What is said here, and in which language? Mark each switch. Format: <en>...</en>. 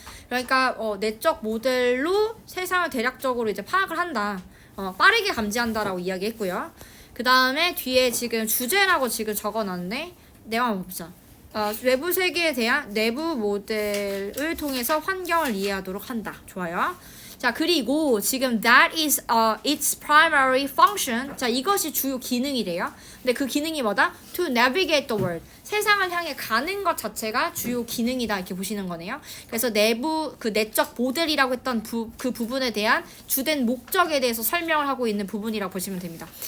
<ko>그러니까 내적 모델로 세상을 대략적으로 이제 파악을 한다. 빠르게 감지한다라고 이야기했고요. 그 다음에 뒤에 지금 주제라고 지금 적어놨네. 내가 한번 보자. 외부 세계에 대한 내부 모델을 통해서 환경을 이해하도록 한다. 좋아요. 자, 그리고 지금</ko> <en>that is its primary function.</en> <ko>자, 이것이 주요 기능이래요. 근데 그 기능이 뭐다?</ko> <en>To navigate the world.</en> <ko>세상을 향해 가는 것 자체가 주요 기능이다. 이렇게 보시는 거네요. 그래서 내부 그 내적 모델이라고 했던 그 부분에 대한 주된 목적에 대해서 설명을 하고 있는 부분이라고 보시면 됩니다.</ko>